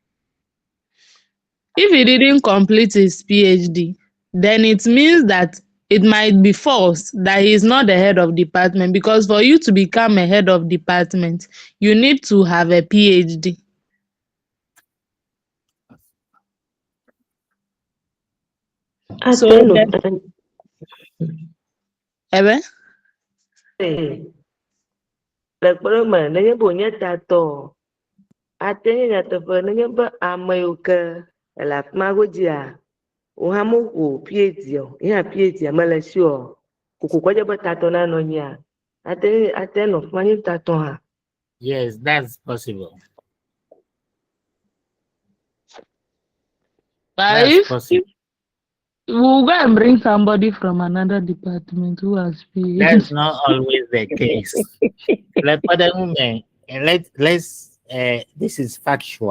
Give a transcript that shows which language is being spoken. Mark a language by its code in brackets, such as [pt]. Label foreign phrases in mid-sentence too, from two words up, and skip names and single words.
[en] If he didn't complete his PhD, then it means that it might be false that he is not the head of department, because for you to become a head of department, you need to have a PhD. So [ee] Lekpɔɖe me nenye be wònye tatɔ, ate nye nyateƒe nenye be ame yiwo ke le afi ma godzia, wo hã meho PhD o, ye PhD mele esi o. Koko kɔdze be tatɔ nanɔ anyia, ate nɔ afi ma nye tatɔ hã. [en] Yes, that's possible. That's possible. We'll go and bring somebody from another department who has PhD. That's not always the case. Like other women, let's this is factual.